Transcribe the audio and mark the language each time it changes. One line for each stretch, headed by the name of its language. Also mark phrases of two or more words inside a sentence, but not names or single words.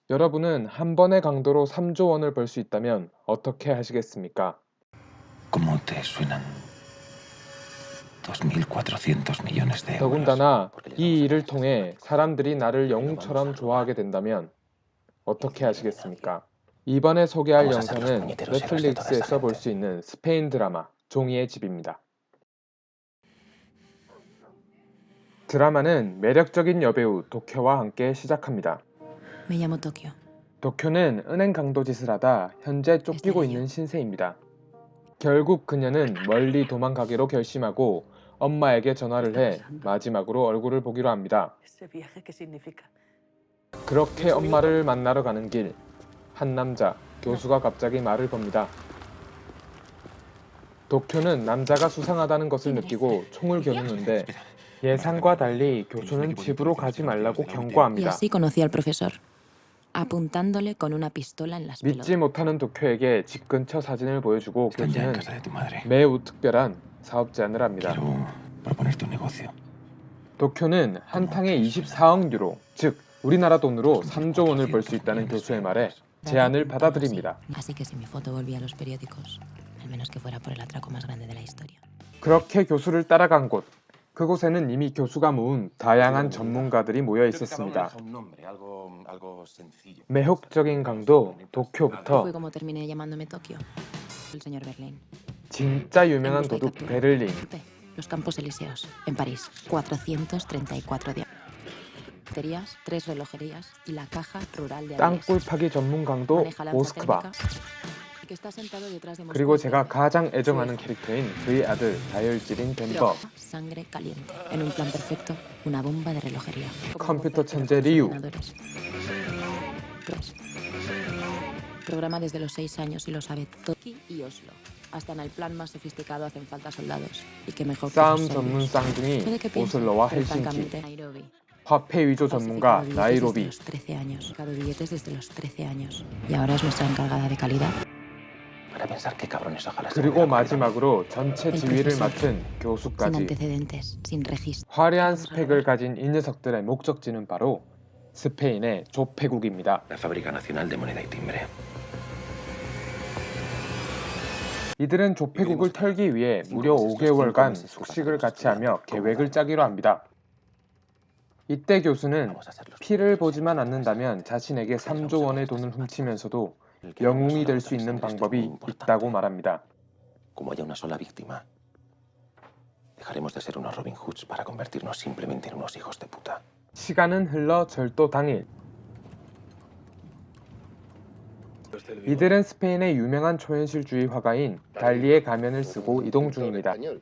Korean: 여러분은 한 번의 강도로 3조 원을 벌 수 있다면 어떻게 하시겠습니까?
Spanish: ¿Cómo te suenan 2.400 millones de euros?
Korean: 더군다나 이 일을 통해 사람들이 나를 영웅처럼 좋아하게 된다면 어떻게 하시겠습니까? 이번에 소개할 영상은 넷플릭스에서 볼 수 있는 스페인 드라마 종이의 집입니다. 드라마는 매력적인 여배우 도쿄와 함께 시작합니다.
Spanish: Me llamo Tokio.
Korean: 도쿄는 은행 강도 짓을 하다 현재 쫓기고 있는 신세입니다. 결국 그녀는 멀리 도망가기로 결심하고 엄마에게 전화를 해 마지막으로 얼굴을 보기로 합니다.
Spanish: ¿Ese viaje qué significa?
Korean: 그렇게 엄마를 만나러 가는 길, 한 남자, 교수가 갑자기 말을 겁니다. 도쿄는 남자가 수상하다는 것을 느끼고 총을 겨누는데 예상과 달리 교수는 집으로 가지 말라고
Spanish: Y
Korean: 경고합니다.
Spanish: así conocí al profesor, apuntándole con una pistola en las
Korean: 믿지
Spanish: pelotas.
Korean: 못하는 도쿄에게 집 근처 사진을 보여주고
Spanish: Están ya en
Korean: 교수는
Spanish: casa de tu madre.
Korean: 매우 특별한 사업 제안을 합니다.
Spanish: Quiero proponerte un negocio.
Korean: 도쿄는 한 탕에 24억 유로, 즉 우리나라 돈으로 3조 원을 벌 수 있다는 교수의 말에 제안을 받아들입니다.
Spanish: Así que si mi foto volvía a los periódicos, al menos que fuera por el atraco más grande de la historia.
Korean: 그렇게 교수를 따라간 곳, 그곳에는 이미 교수가 모은 다양한 전문가들이 모여 있었습니다. 매혹적인 강도
Spanish: Fue
Korean: 도쿄부터
Spanish: como terminé llamándome Tokio. El señor Berlín.
Korean: 진짜 유명한
Spanish: En busca y
Korean: 도둑
Spanish: captura.
Korean: 베를린,
Spanish: Los Campos Elíseos, en París. 434 días. 3 relojerías y la caja rural de Avilés.
Korean: 땅굴 파기 전문 강도
Spanish: Maneja lanza
Korean: 모스크바,
Spanish: térmica, que está sentado detrás de
Korean: 그리고
Spanish: Moscú y
Korean: 제가
Spanish: Kiev.
Korean: 가장 애정하는 캐릭터인 그의 아들 다혈질인 덴버,
Spanish: Droga, sangre caliente. En un plan perfecto, una bomba de relojería. 컴퓨터 천재 리우, Ordenadores. Programa desde los 6 años y lo sabe todo. Y Oslo. Hasta en el plan más sofisticado hacen falta soldados. Y qué mejor que
Korean: 싸움
Spanish: los
Korean: 전문
Spanish: serbios.
Korean: 쌍둥이
Spanish: Puede que piensen,
Korean: 오슬로와
Spanish: pero
Korean: 헬싱키,
Spanish: francamente, Nairobi.
Korean: 화폐 위조 전문가
Spanish: Falsificado billetes
Korean: 나이로비,
Spanish: desde los 13 años. Sacado billetes desde los 13 años. Y ahora es nuestra encargada de calidad. Para pensar qué cabrones ojalá se
Korean: 그리고
Spanish: hubiera comido.
Korean: 마지막으로 전체 지휘를 맡은
Spanish: Sin
Korean: 교수까지.
Spanish: antecedentes, sin registro.
Korean: 화려한 스펙을 가진 이 녀석들의 목적지는 바로 스페인의 조폐국입니다.
Spanish: La Fábrica Nacional de Moneda y Timbre.
Korean: 이들은 조폐국을 털기 위해 무려 5개월간 숙식을 같이 하며 계획을 짜기로 합니다. 이때 교수는 피를 보지만 않는다면 자신에게 3조 원의 돈을 훔치면서도 영웅이 될 수 있는 방법이 있다고 말합니다.
Spanish: Como haya una sola víctima, dejaremos de ser unos Robin Hoods para convertirnos simplemente en unos hijos de puta.
Korean: 시간은 흘러 절도 당일, 이들은 스페인의 유명한 초현실주의 화가인 달리의 가면을 쓰고 이동 중입니다.